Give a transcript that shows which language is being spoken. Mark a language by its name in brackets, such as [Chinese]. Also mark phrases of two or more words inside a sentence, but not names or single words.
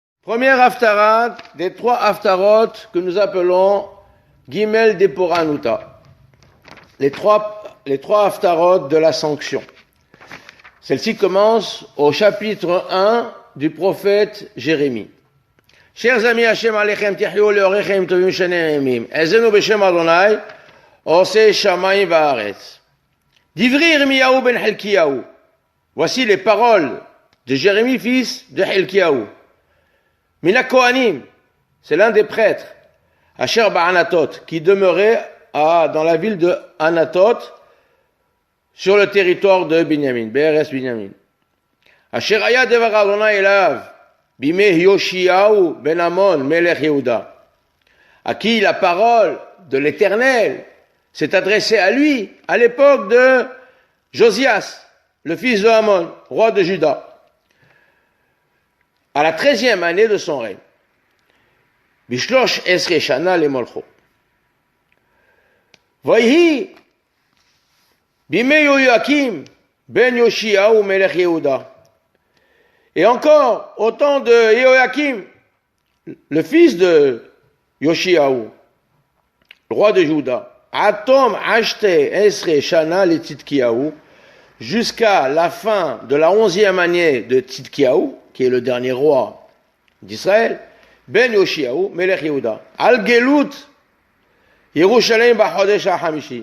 [French] Première haftarah des 3 haftarot que nous appelons [Hebrew] ג' דפורענותא. [French] Les trois haftarot de la sanction. Celle-ci commence au chapitre 1 du prophète Jérémie. Chers amis, [Hebrew] השם עליכם תחיו לאורך ימים טובים ושנים נעימים. עזרנו בשם ה', עושה שמים וארץ. דברי ירמיהו בן חלקיהו. [French] Voici les paroles de Jérémie, fils de Hilkiyahu. [Hebrew] מן הכהנים, [French] c'est l'un des prêtres, [Hebrew] אשר בענתות, [French] qui demeurait dans la ville de Anatot, sur le territoire de Binyamin, [Hebrew] בארץ בנימין. אשר היה דבר ה' אליו, בימי יאשיהו בן אמון, מלך יהודה, [French] à qui la parole de l'Éternel s'est adressée à lui, à l'époque de Josias, le fils de Amon, roi de Juda, à la 13e année de son règne. [Hebrew] בשלש עשרה שנה למלכו. ויהי בימי יהויקים בן יאשיהו מלך יהודה. [French] Et encore, au temps de Yoakim, le fils de Yoshiyahu, le roi de Juda, [Hebrew] עד תום עשתי עשרה שנה לצדקיהו, [French] jusqu'à la fin de la 11e année de Tzidkiyahu, qui est le dernier roi d'Israël, [Hebrew] בן יאשיהו, מלך יהודה, עד גלות, ירושלים בחודש החמישי.